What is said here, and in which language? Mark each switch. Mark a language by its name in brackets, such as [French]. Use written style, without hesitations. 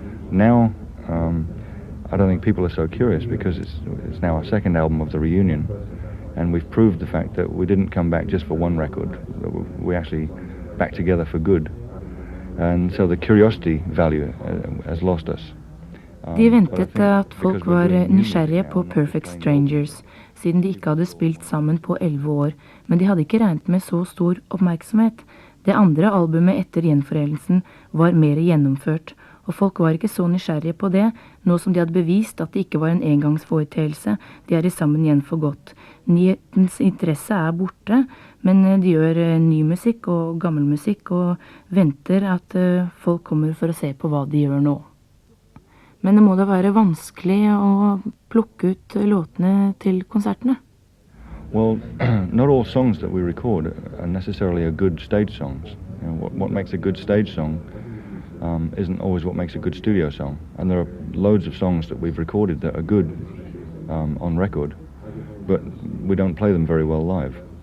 [English] Now, I don't think people are so curious because it's now our second album of the reunion, and we've proved the fact that we didn't come back just for one record, that we actually back together for good. And so the curiosity value has lost us. [Norwegian] De ventet at folk var nysgjerrige på Perfect Strangers, siden de ikke hadde spilt sammen på 11 år, men de hadde ikke regnet med så stor oppmerksomhet. Det andre albumet etter gjenforenelsen var mer gjennomført, og folk var ikke så nysgjerrige på det, nå som de hadde bevist at det ikke var en engangsforeteelse, de I sammen igjen for godt. Nyhetens interesse borte, men de gjør ny musikk og gammel musikk, og venter at folk kommer for å se på hva de gjør nå. Men det må da være vanskelig å plukke ut låtene til konsertene? [English] Well, not all songs that we record are necessarily good stage songs. You know, what makes a good stage song isn't always what makes a good studio song. And there are loads of songs that we've recorded that are good on record, but we don't play them very well live.